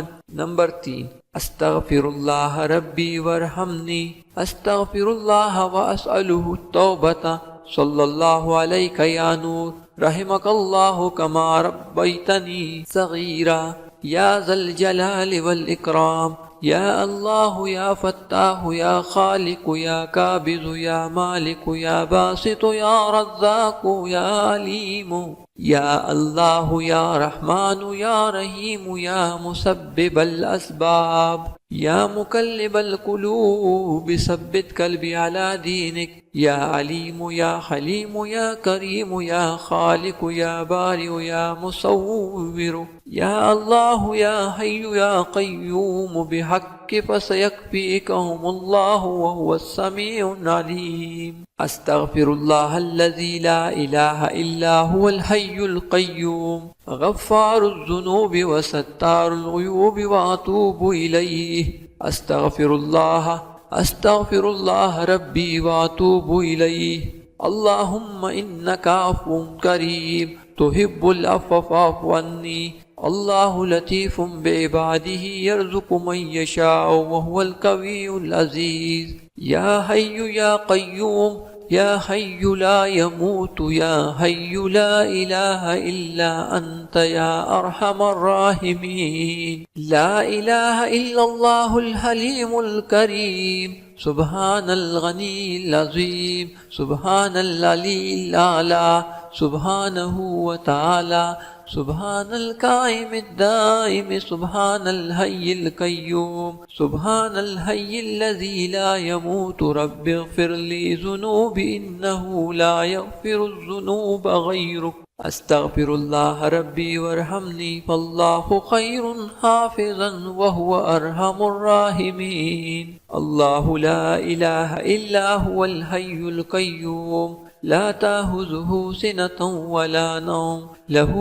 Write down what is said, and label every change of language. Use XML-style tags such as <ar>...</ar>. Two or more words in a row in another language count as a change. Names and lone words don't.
<ar>نمبر 3، أستغفر الله ربي وارحمني. أستغفر الله وأسأله توبة. صلى الله عليك يا نور، رحمك الله كما ربيتني صغيرا. يا ذا الجلال والإكرام. يا الله يا فتاح يا خالق يا قابض يا مالك يا باسط يا رزاق يا عليم. يا الله يا رحمن يا رحيم يا مسبب الأسباب. يا مقلب القلوب ثبت قلبي على دينك. يا عليم يا حليم يا كريم يا خالق يا بارئ يا مصور. يا الله يا حي يا قيوم بحق فسيكفيكهم الله وهو السميع العليم. أستغفر الله الذي لا إله إلا هو الحي القيوم, غفار الذنوب وستار العيوب وأتوب إليه. أستغفر الله ربي وأتوب إليه. اللهم إنك عفو كريم تحب العفو فاعف عني. الله لطيف بعباده يرزق من يشاء وهو القوي العزيز. يا حي يا قيوم، يا حي لا يموت، يا حي لا إله إلا أنت يا أرحم الراحمين. لا إله إلا الله الحليم الكريم، سبحان الغني العظيم، سبحان العلي الأعلى، سبحانه وتعالى, سبحان القائم الدائم، سبحان الحي القيوم، سبحان الحي الذي لا يموت. رب اغفر لي ذنوبي إنه لا يغفر الذنوب غيرك. أستغفر الله ربي وارحمني فالله خير حافظا وهو أرحم الراحمين. الله لا إله إلا هو الحي القيوم لا تأخذه سنة ولا نوم له</ar>